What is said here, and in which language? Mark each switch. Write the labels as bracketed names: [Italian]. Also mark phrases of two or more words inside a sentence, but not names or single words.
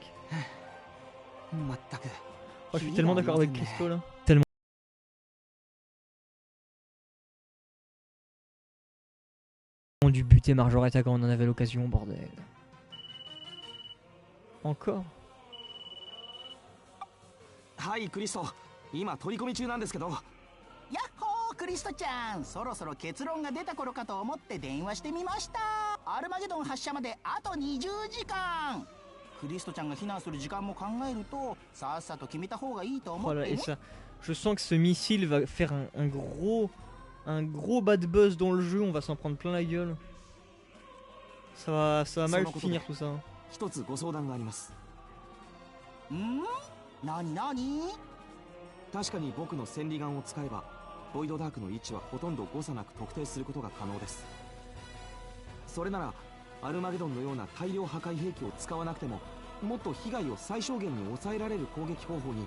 [French] Oh, je suis tellement d'accord avec Christo là. Tellement. On a dû buter Marjorita quand on en avait l'occasion, bordel. Encore. [Japanese] はいクリスト、今取り込み中なんですけど。やっほークリストちゃん、そろそろ結論が出た頃かと思って電話してみました。アルマゲドン発射まであと20時間。クリストちゃんが避難する時間も考えるとさっさと決めた方がいいと思っ [French] Voilà, [Japanese] て [French] et [Japanese] ね。 [French] ça, je sens que ce missile va faire un gros [English] bad buzz [French] dans le jeu, on va s'en prendre plein la gueule. Ça va mal finir tout ça. [Japanese] 一つご相談があります。ん？なになに？確かに僕の千里眼を使えばボイドダークの位置はほとんど誤差なく特定することが可能です。それならアルマゲドンのような大量破壊兵器を使わなくてももっと被害を最小限に抑えられる攻撃方法に。